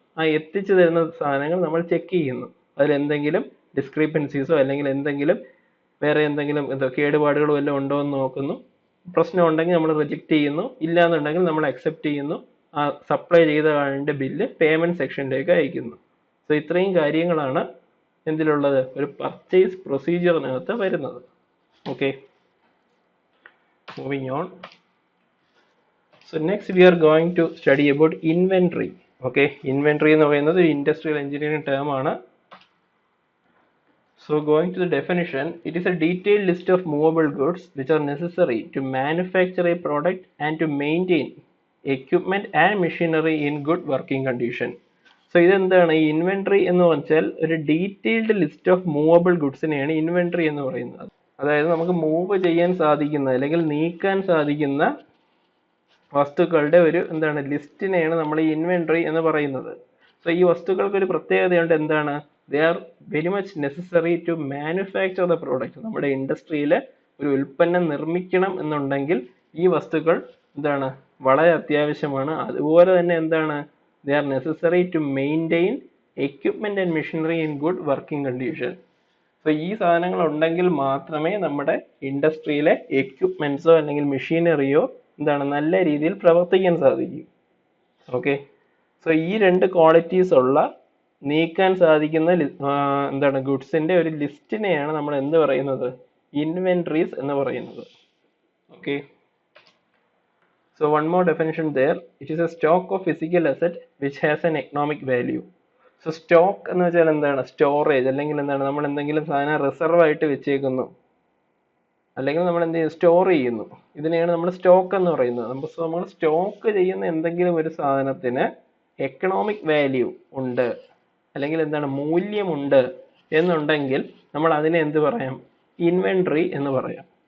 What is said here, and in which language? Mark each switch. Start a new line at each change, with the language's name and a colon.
Malayalam: ആ എത്തിച്ചു തരുന്ന സാധനങ്ങൾ നമ്മൾ ചെക്ക് ചെയ്യുന്നു. അതിലെന്തെങ്കിലും ഡിസ്ക്രിപ്പൻസീസോ അല്ലെങ്കിൽ എന്തെങ്കിലും വേറെ എന്തെങ്കിലും കേടുപാടുകളോ എല്ലാം ഉണ്ടോ എന്ന് നോക്കുന്നു. പ്രശ്നം ഉണ്ടെങ്കിൽ നമ്മൾ റിജക്റ്റ് ചെയ്യുന്നു, ഇല്ലാന്നുണ്ടെങ്കിൽ നമ്മൾ അക്സെപ്റ്റ് ചെയ്യുന്നു. ആ സപ്ലൈ ചെയ്ത ആളിൻ്റെ ബില്ല് പേയ്മെന്റ് സെക്ഷനിലേക്ക് അയക്കുന്നു. സോ ഇത്രയും കാര്യങ്ങളാണ് എന്തിലുള്ളത്, ഒരു പർച്ചേസ് പ്രൊസീജിയറിനകത്ത് വരുന്നത്. Okay, moving on.
English: So next we are going to study about inventory.
Malayalam: Okay, inventory എന്ന് പറയുന്നത് ഒരു ഇൻഡസ്ട്രിയൽ എഞ്ചിനീയറിംഗ് ടേം ആണ്.
English: So going to the definition, it is a detailed list of movable goods which are necessary to manufacture a product and to maintain equipment and machinery in good working condition.
Malayalam: So ഇതെന്താണ് ഈ inventory എന്ന് വെച്ചാൽ ഒരു detailed list of movable ഗുഡ്സിനെയാണ് inventory എന്ന് പറയുന്നത്. അതായത് നമുക്ക് move ചെയ്യാൻ സാധിക്കുന്ന അല്ലെങ്കിൽ നീക്കാൻ സാധിക്കുന്ന വസ്തുക്കളുടെ ഒരു എന്താണ് ലിസ്റ്റിനെയാണ് നമ്മൾ ഈ ഇൻവെന്ററി എന്ന് പറയുന്നത്.
English: so
Malayalam: ഈ വസ്തുക്കൾക്ക് ഒരു പ്രത്യേകതയുണ്ട്, എന്താണ്,
English: They are very much necessary to manufacture the product.
Malayalam: നമ്മുടെ ഇൻഡസ്ട്രിയിൽ ഒരു ഉൽപ്പന്നം നിർമ്മിക്കണം എന്നുണ്ടെങ്കിൽ ഈ വസ്തുക്കൾ എന്താണ് വളരെ അത്യാവശ്യമാണ്. അതുപോലെ തന്നെ എന്താണ്,
English: They are necessary to maintain equipment and machinery in good working condition.
Malayalam: So ഈ സാധനങ്ങൾ ഉണ്ടെങ്കിൽ മാത്രമേ നമ്മുടെ ഇൻഡസ്ട്രിയിലെ എക്യുപ്മെന്റ്സോ അല്ലെങ്കിൽ മെഷീനറിയോ എന്താണ് നല്ല രീതിയിൽ പ്രവർത്തിക്കാൻ സാധിക്കും. ഓക്കെ, സോ ഈ രണ്ട് ക്വാളിറ്റീസ് ഉള്ള നീക്കാൻ സാധിക്കുന്ന എന്താണ് ഗുഡ്സിന്റെ ഒരു ലിസ്റ്റിനെയാണ് നമ്മൾ എന്ത് പറയുന്നത്, ഇൻവെന്ററീസ് എന്ന് പറയുന്നത്.
English: Okay, so one more definition there, it is a stock of physical asset which has an economic value.
Malayalam: So stock എന്ന് വെച്ചാൽ എന്താണ്, സ്റ്റോറേജ് അല്ലെങ്കിൽ എന്താണ് നമ്മൾ എന്തെങ്കിലും സാധനം റിസർവ് ആയിട്ട് വെച്ചേക്കുന്നു അല്ലെങ്കിൽ നമ്മൾ എന്ത് ചെയ്യും, സ്റ്റോർ ചെയ്യുന്നു. ഇതിനെയാണ് നമ്മൾ സ്റ്റോക്ക് എന്ന് പറയുന്നത്. നമ്മൾ സ്റ്റോക്ക് ചെയ്യുന്ന എന്തെങ്കിലും ഒരു സാധനത്തിന് എക്കണോമിക് വാല്യൂ ഉണ്ട് അല്ലെങ്കിൽ എന്താണ് മൂല്യമുണ്ട് എന്നുണ്ടെങ്കിൽ നമ്മൾ അതിനെ എന്ത് പറയാം, ഇൻവെന്ററി എന്ന് പറയാം.